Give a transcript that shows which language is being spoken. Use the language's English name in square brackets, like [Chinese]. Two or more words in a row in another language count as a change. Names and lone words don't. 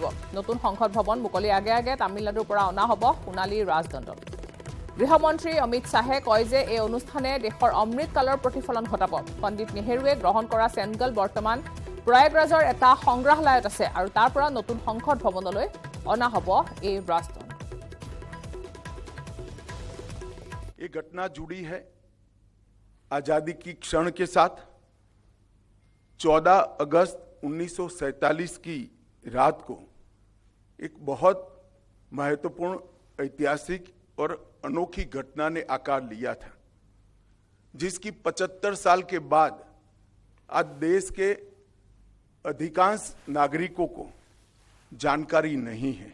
[Assamese] নতুন সংসদ ভৱন মুকলিৰ আগে আগে তামিলনাডুৰ পৰা অনা হ'ব সোণালী ৰাজদণ্ড। গৃহমন্ত্ৰী অমিত শ্বাহে কয় যে এই অনুষ্ঠানে দেশৰ অমৃতকালৰ প্ৰতিফলন ঘটাব। পণ্ডিত নেহৰুৱে গ্ৰহণ কৰা চেংগল বৰ্তমান প্ৰয়াগৰাজৰ এটা সংগ্ৰহালয়ত আছে আৰু তাৰ পৰা নতুন সংসদ ভৱনলৈ অনা হ'ব এই ৰাজদণ্ড। [Hindi] ये घटना जुड़ी है आजादी की क्षण के साथ। 14 अगस्त 1947 की रात को एक बहुत महत्वपूर्ण ऐतिहासिक और अनोखी घटना ने आकार लिया था, जिसकी 75 साल के बाद आज देश के अधिकांश नागरिकों को जानकारी नहीं है।